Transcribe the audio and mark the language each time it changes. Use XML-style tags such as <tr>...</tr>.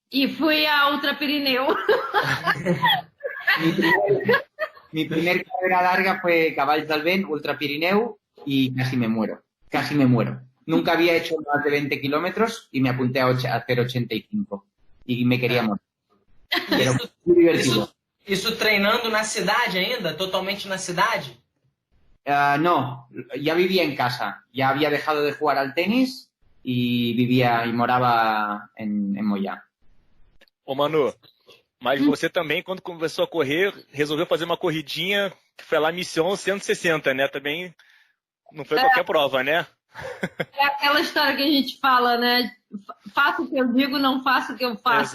<pt>E fui a Ultra Pirineu.</pt> <es>Mi primer carrera larga fue Cavalls del Vent, Ultra Pirineu, y casi me muero. Nunca había hecho más de 20 kilómetros y me apunté a hacer 85. Y me quería morir. Pero muy divertido.</es> <pt>Isso treinando na cidade ainda? Totalmente na cidade?</pt> <es>No, ya vivía en casa. Ya había dejado de jugar al tenis y vivía y morava en Moyá.</es> <pt>Ô Manu, mas você também, quando começou a correr, resolveu fazer uma corridinha que foi lá Mission 160, né? Também não foi qualquer prova, né? É aquela história que a gente fala, né? Faço o que eu digo, não faço o que eu faço.</pt>